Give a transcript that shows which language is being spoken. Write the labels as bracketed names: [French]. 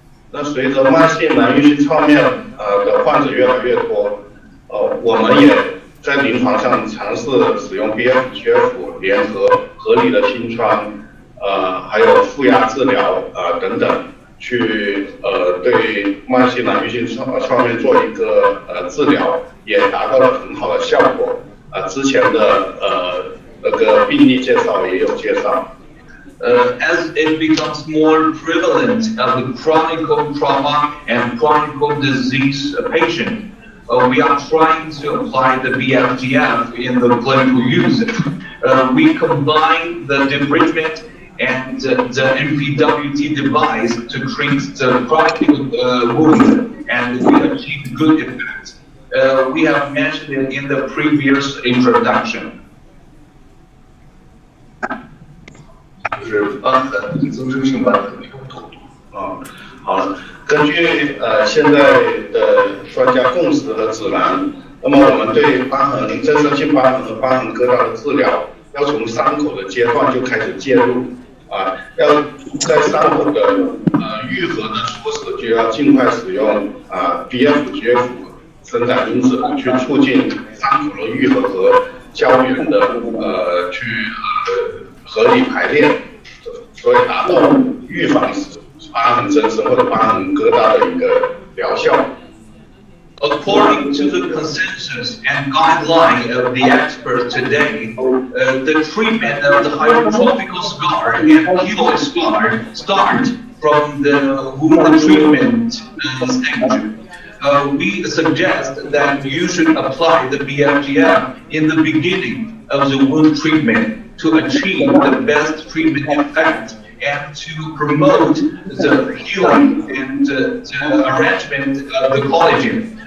[Chinese] 那随着慢性难愈性创面的患者越来越多，我们也在临床上尝试使用 BF-GF 联合合理的清创，还有负压治疗等等，去对慢性难愈性创面做一个治疗，也达到了很好的效果。之前的那个病例介绍也有介绍。 [English] As it becomes more prevalent of the chronic trauma and chronic disease patient, we are trying to apply the BF-GF in the clinical use. We combine the debridement and the MPWT device to treat the chronic wound, and we achieve good effect. We have mentioned it in the previous introduction. [Chinese] 就是增生性瘢痕的有痛度。好了，根据现在的专家共识和指南，那么我们对增生性瘢痕和瘢痕疙瘩的治疗，要从伤口的阶段就开始介入要在伤口的愈合的初始就要尽快使用BF-GF 生长因子去促进伤口的愈合和胶原的去合理排列，所以达到预防瘢痕增生或者瘢痕疙瘩的一个疗效。 [English] According to the consensus and guideline of the experts today, the treatment of the hypertrophical scar and keloid scar start from the wound treatment stage. We suggest that you should apply the BF-GF in the beginning of the wound treatment to achieve the best treatment effect and to promote the healing and the arrangement of the collagen.